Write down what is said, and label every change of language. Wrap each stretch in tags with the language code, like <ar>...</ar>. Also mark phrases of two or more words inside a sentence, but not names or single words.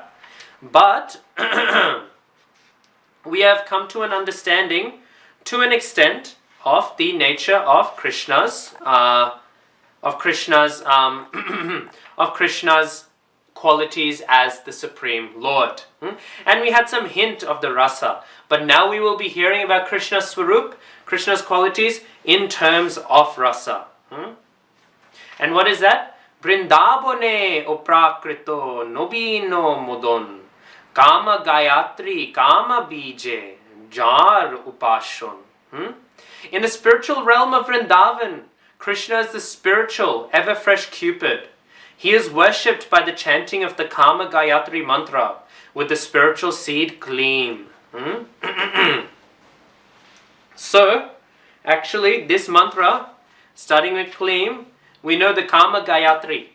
<en>But we have come to an understanding, to an extent, of the nature of Krishna's qualities as the Supreme Lord. And we had some hint of the Rasa. But now we will be hearing about Krishna's Swarup, Krishna's qualities, in terms of Rasa. And what is that?</en> <bn>বৃন্দাবনে অপ্রাকৃত নবীন মদন কাম গায়ত্রী কাম বীজে যাঁর উপাসন.</bn> <en>In the spiritual realm of Vrindavan, Krishna is the spiritual, ever-fresh Cupid. He is worshipped by the chanting of the Kama Gayatri Mantra with the spiritual seed Kleem. So, actually, this mantra, starting with Kleem, we know the Kama Gayatri.</en>